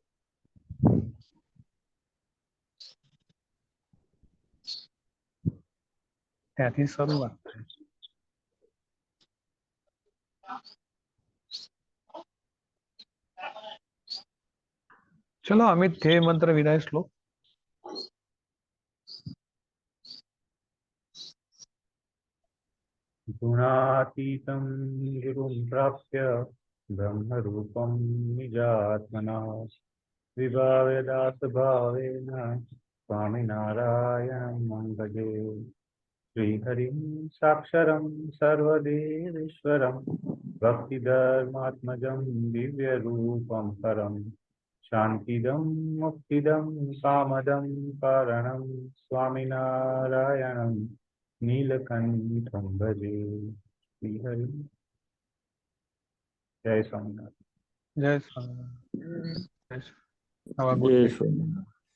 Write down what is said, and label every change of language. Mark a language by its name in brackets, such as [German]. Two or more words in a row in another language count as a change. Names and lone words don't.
[Gujarati] ત્યાંથી શરૂઆત થાય. ચલો અમિત, ધ્યેય મંત્ર વિદાય શ્લોક. [Sanskrit] गुणातीतं गुरुं प्राप्य ब्रह्मरूपं निजात्मनः विभाव्य दासभावेन स्वामिनारायणं भजे। श्रीहरिं साक्षरं सर्वदेवेश्वरं भक्तिधर्मात्मजं दिव्यरूपं परं शान्तिदं मुक्तिदं कामदं कारणं स्वामिनारायणं नीलकण्ठं भजे। श्रीहरि जय स्वामिनारायण। [Gujarati] જય સ્વામિનારાયણ. જય સ્વામિનારાયણ. [English] Have a good [Gujarati] જય [English] day. [Gujarati] સ્વામિનારાયણ.